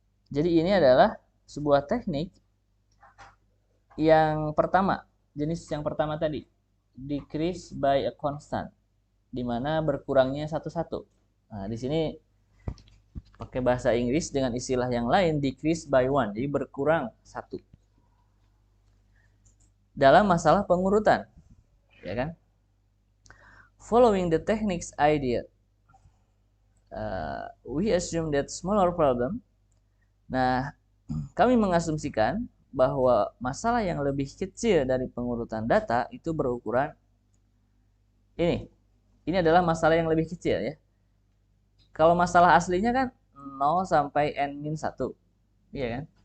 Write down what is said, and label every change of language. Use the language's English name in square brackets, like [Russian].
[Indonesian] Jadi ini adalah sebuah teknik yang pertama, jenis yang pertama tadi, decrease by a constant, di mana berkurangnya satu-satu. Nah, di sini pakai bahasa Inggris dengan istilah yang lain, decrease by one, jadi berkurang satu. Dalam masalah pengurutan, ya kan? [English] Following the techniques idea, we assume that smaller problem. [Indonesian] Nah, kami mengasumsikan bahwa masalah yang lebih kecil dari pengurutan data itu berukuran ini. Ini adalah masalah yang lebih kecil ya. Kalau masalah aslinya kan 0 sampai n-1. Iya kan?